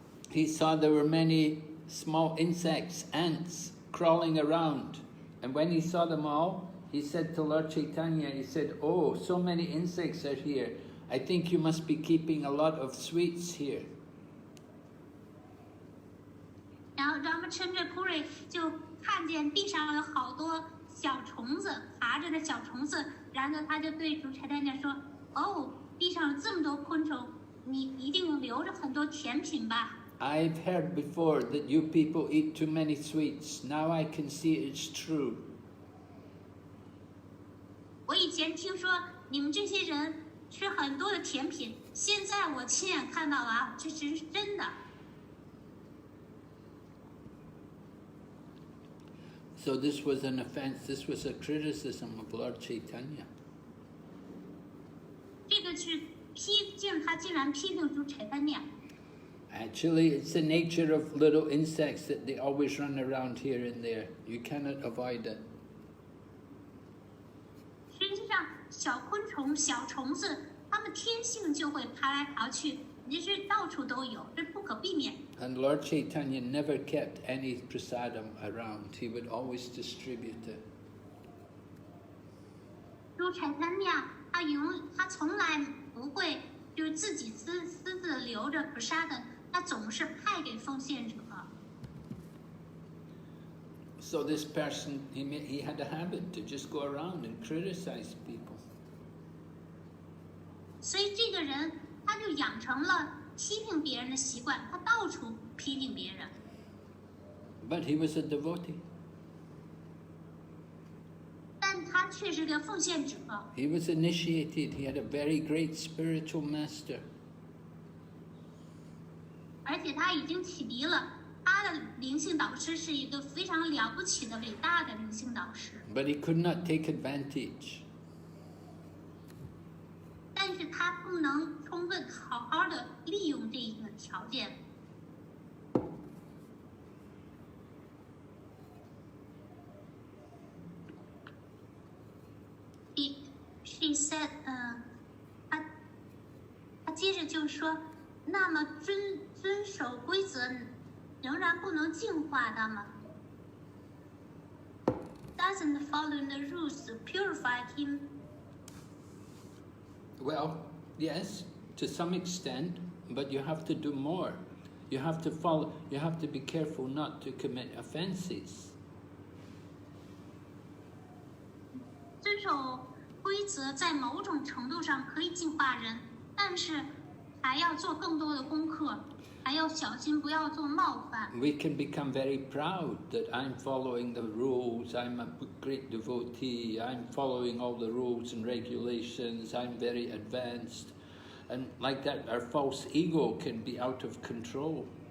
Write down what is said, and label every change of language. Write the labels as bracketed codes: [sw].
[en] He saw there were many small insects, ants, crawling around. And when he saw them all, he said to Lord Caitanya, he said, "Oh, so many insects are here. I think you must be keeping a lot of sweets here." [zh] 然后 Ramachandra Puri 就看见地上有好多小虫子，爬着的小虫子，然后他就对主 Caitanya 说：“哦，地上有这么多昆虫，你一定留着很多甜品吧。” [en] I've heard before that you people eat too many sweets. Now I can see it's true. [zh] 我以前听说你们这些人吃很多的甜品，现在我亲眼看到了啊，这是真的。 [en] So this was an offense. This was a criticism of Lord Caitanya. [zh] 这个是他竟然批评主 Caitanya。 [en] Actually, it's the nature of little insects that they always run around here and there. You cannot avoid it. [zh] 实际上，小昆虫、小虫子，它们天性就会爬来爬去，你是到处都有，这不可避免。 [en] And Lord Caitanya never kept any prasadam around. He would always distribute it. [zh] 主 Caitanya 他从来不会就是自己私自留着 prasad， 他总是派给奉献者。 [en] So this person, he had a habit to just go around and criticize people. [zh] 所以这个人他就养成了批评别人的习惯，他到处批评别人。 [en] But he was a devotee. [zh] 但他却是个奉献者。 [en] He was initiated. He had a very great spiritual master. [zh] 而且他已经启迪了，他的灵性导师是一个非常了不起的、伟大的灵性导师。 [en] But he could not take advantage. [zh] 但是他不能充分好好的利用这一个条件。 [en] She said， [zh] 他接着就说，那么遵守规则仍然不能净化他吗 ？ [en] Doesn't following the rules purify him? Well, yes, to some extent, but you have to do more. You have to follow. You have to be careful not to commit offenses. [zh] 遵守规则在某种程度上可以净化人，但是还要做更多的功课，还要小心不要做冒犯。 [en] We can become very proud that I'm following the rules. I'm a great devotee. I'm following all the rules and regulations. I'm very advanced, and like that, our false ego can be out of control.